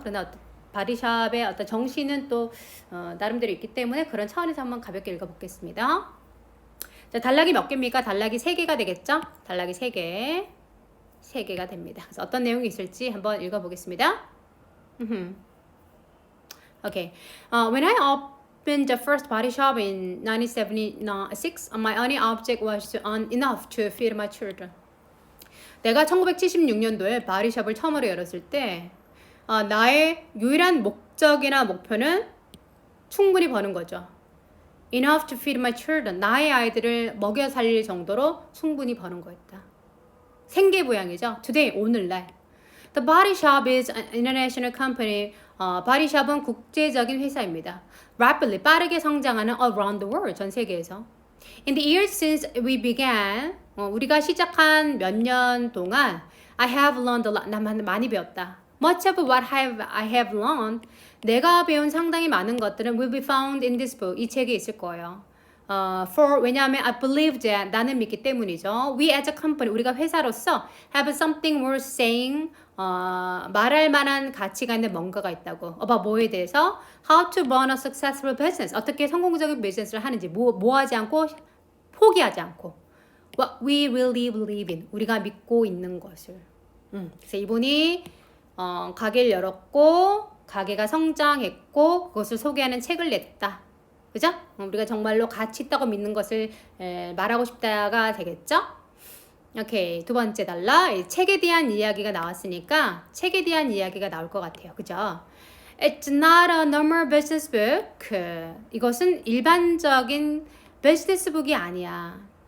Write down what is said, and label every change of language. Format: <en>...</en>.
<ko>그러나 바디샵의 어떤 정신은 또 나름대로 있기 때문에 그런 차원에서 한번 가볍게 읽어보겠습니다. 자, 단락이 몇 개입니까? 단락이 3개가 되겠죠? 단락이 3개가 됩니다. 그래서 어떤 내용이 있을지 한번 읽어보겠습니다.</ko> <en>Okay. When I opened the first body shop in 1976, my only object was enough to feed my children.</en> <ko>내가 1976년도에 바디샵을 처음으로 열었을 때 나의 유일한 목적이나 목표는 충분히 버는 거죠.</ko> <en>Enough to feed my children.</en> <ko>나의 아이들을 먹여 살릴 정도로 충분히 버는 거였다. 생계부양이죠. Today, 오늘날.</ko> <en>The Body Shop is an international company.</en> <ko>바디샵은 국제적인 회사입니다. Rapidly, 빠르게 성장하는</ko> <en>around the world,</en> <ko>전 세계에서.</ko> <en>In the years since we began,</en> <ko>우리가 시작한 몇 년 동안</ko> <en>I have learned a lot.</en> <ko>나 많이 배웠다.</ko> <en>Much of what I have learned,</en> <ko>내가 배운 상당히 많은 것들은</ko> <en>will be found in this book.</en> <ko>이 책에 있을 거예요. 왜냐하면</ko> <en>I believe that,</en> <ko>나는 믿기 때문이죠.</ko> <en>We as a company,</en> <ko>우리가 회사로서</ko> <en>have something worth saying,</en> <ko>말할 만한 가치가 있는 뭔가가 있다고. 뭐에 대해서?</ko> <en>How to run a successful business.</en> <ko>어떻게 성공적인 비즈니스를 하는지, 뭐 하지 않고, 포기하지 않고.</ko> <en>What we really believe in.</en> <ko>우리가 믿고 있는 것을. 그래서 이분이 가게를 열었고 가게가 성장했고 그것을 소개하는 책을 냈다. 그죠? 우리가 정말로 가치 있다고 믿는 것을 말하고 싶다가 되겠죠? 오케이, 두 번째 단락. 책에 대한 이야기가 나왔으니까 책에 대한 이야기가 나올 것 같아요. 그죠?</ko> <en>It's not a normal business book.</en> <ko>이것은 일반적인 비즈니스북이 아니야.</ko>